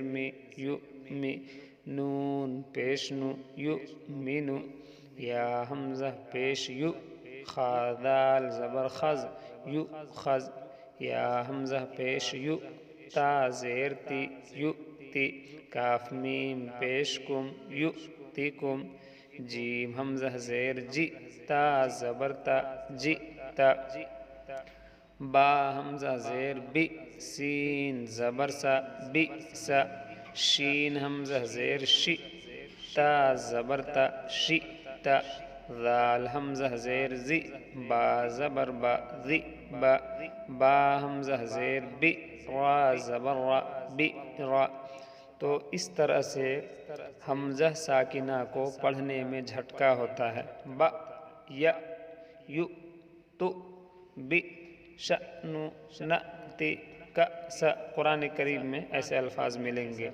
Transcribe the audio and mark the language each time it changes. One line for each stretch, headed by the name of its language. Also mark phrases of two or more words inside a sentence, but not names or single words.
Urdu: می، یو می، نون پیش نو، یو می نو، یا حمزہ پیش یو، خا دال زبر خز، یو خز، یا حمزہ پیش یو، تا زیر تی، یو تی، کاف میم پیش کم، یو تی کم، جیم حمزہ زیر جی، تا زبر تا، جی تا، با حمزہ زیر بی، سین زبر سا، بی سا، شین حمزہ زیر شی، تا زبر تا، شی تا، ذال حمزہ زیر زی، با زبر با، ذی با، با حمزہ زیر بی، را زبر را، بی را۔ تو اس طرح سے حمزہ ساکنہ کو پڑھنے میں جھٹکا ہوتا ہے۔ با، یا، یو، تو، بی،
Arabic: شأنو، نأتی، کأس،
Urdu: قرآن کریم میں ایسے الفاظ ملیں گے۔